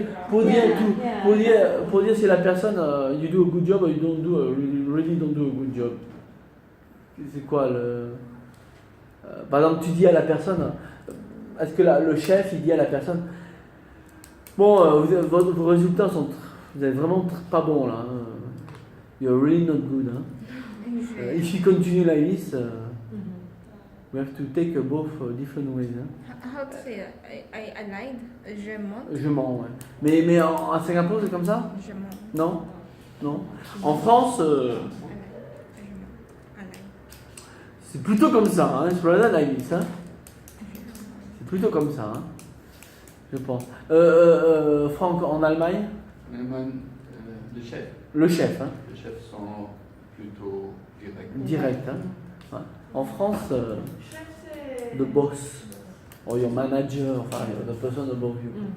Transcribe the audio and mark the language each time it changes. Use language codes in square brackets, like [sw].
[fr] Pour dire si la personne [en] you do a good job or you really don't do a good job. [fr] C'est quoi le par exemple, tu dis à la personne, est-ce que le chef il dit à la personne, bon, vos résultats sont, vous êtes vraiment pas bons là. [en] You're really not good. Hein. If you continue like this, we have to take both different ways. Hein. How to say I lied? [fr] Je mens. Je mens, ouais. Mais à Singapour, c'est comme ça? Je mens. Non? Non. En France, Je mens. [en] I lied. [fr] c'est plutôt comme ça, hein. C'est [en] rather like this, [fr] hein. C'est plutôt comme ça, hein. Je pense. Franck, en Allemagne? En Allemagne, le chef. Le chef, hein. Les chefs sont plutôt directs. Direct, hein. Ouais. En France, [en] the boss, or your manager, enfin, the person above you.